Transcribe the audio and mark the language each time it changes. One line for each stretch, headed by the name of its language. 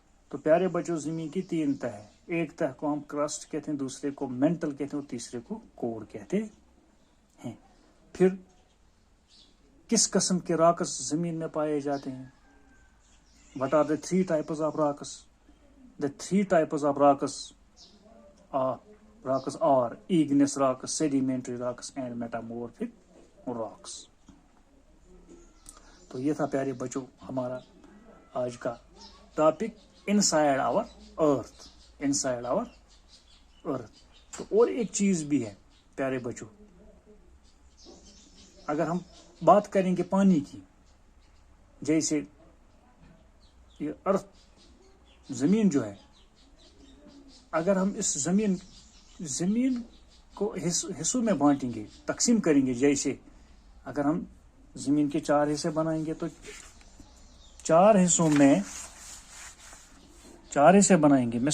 Urdu: تو پیارے بچوں، زمین کی 3 تہ ہے. ایک تہ کو ہم کرسٹ کہتے ہیں، دوسرے کو مینٹل کہتے ہیں اور تیسرے کو کور کہتے ہیں. پھر کس قسم کے راکس زمین میں پائے جاتے ہیں؟
English: What are the 3 types of rocks? The 3 types of rocks are igneous rocks, sedimentary rocks and metamorphic rocks.
Urdu: تو یہ تھا پیارے بچوں ہمارا آج کا ٹاپک، انسائڈ آور ارتھ. انسائڈ آور ارتھ. تو اور ایک چیز بھی ہے پیارے بچوں، اگر ہم بات کریں گے پانی کی، جیسے یہ ارتھ، زمین جو ہے، اگر ہم اس زمین کو حصوں میں بانٹیں گے، تقسیم کریں گے، جیسے اگر ہم زمین کے 4 حصے بنائیں گے تو 4 حصوں میں 4 حصے بنائیں گے.